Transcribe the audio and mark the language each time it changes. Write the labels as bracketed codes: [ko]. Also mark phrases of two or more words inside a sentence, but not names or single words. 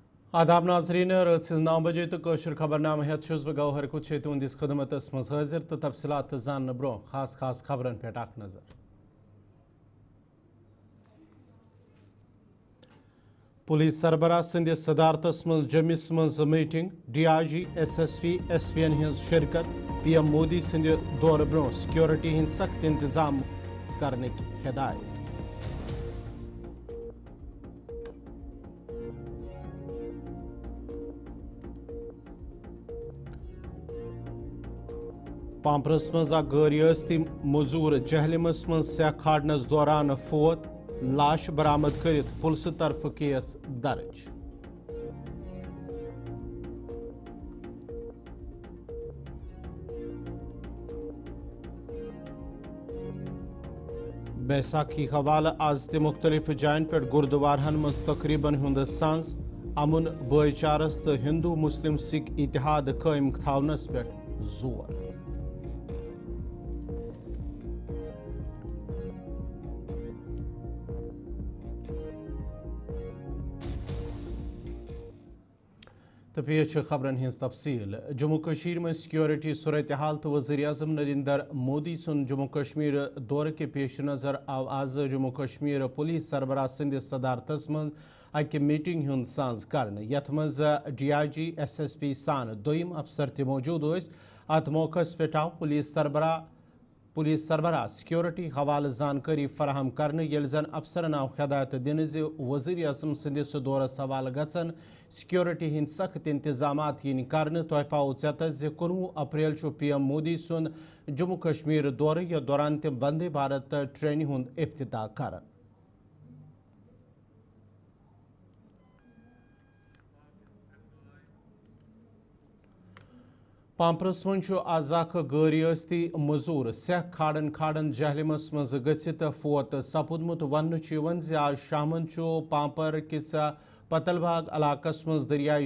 [ks] आदाब नाजरीन रात 9 बजे तो कशर खबरनामा हेत बह गौहर कुछ तुंदिस खदमत मज हाजिर तो तफसीलात जान ब्रो खास खबरन पे नजर। पुलिस सरबराह संदिस सदारतस मज जमिस मज मीटिंग DIG SSP SPN हज शिरकत PM मोदी संद दौर ब्रो सिक्योरिटी हंद सख्त इंतजाम [ur] کرنے کی ہدایت. [ks] पाम्परस मज गैरियस्ती मजूर जहलमस मज सेह खाड़नस दौरान फोत लाश बरामद कर पुलिस तरफ केस दर्ज। बैसाखी हवाले आज ते मुख्तलिफ जायन पे गुरुद्वारहन मज तकरीबन हुंद सांस अमुन भाईचारस तो हिंदू मुस्लिम सिख इतिहाद कायम थावनस पे जोर। तो पेश खबरन हज तफसील। जम्मू कशीर में सिक्योरिटी सूरत हाल तो वज़ीर आज़म नरेंद्र मोदी सुन जम्मू कश्मीर दौर के पेश नज़र आव आज जम्मू कश्मीर पुलिस सरबराह संदिस सदारतस मज अक मीटिंग हुंद सांज करने यथ मज DIG SSP सान दोयम अफसर ते मौजूद अत मौकस पे आव पुलिस सरबराह सिक्योरिटी हवाले जानकारी फराहम करने येल जन अफसरन आव हिदायत दिन वज़ीर आज़म संदिस दौरस हवाले गचन सिक्योरिटी हंद सख्त इंतजामात yin करने तोह पाओ ज़ेत 19 अप्रैल PM मोदी सुन जम्मू कश्मीर दौरे या दौरान तम वंदे भारत ट्रेन हुंद इफ्तिताह करन। पाम्परस मज आज गैरियस्ती मजूर सेह खाड़न जहलमस मज गसित फोत सपुदमुत वन आज शामन पाम्पर किस पतलबाग इलाकस मज दरियाई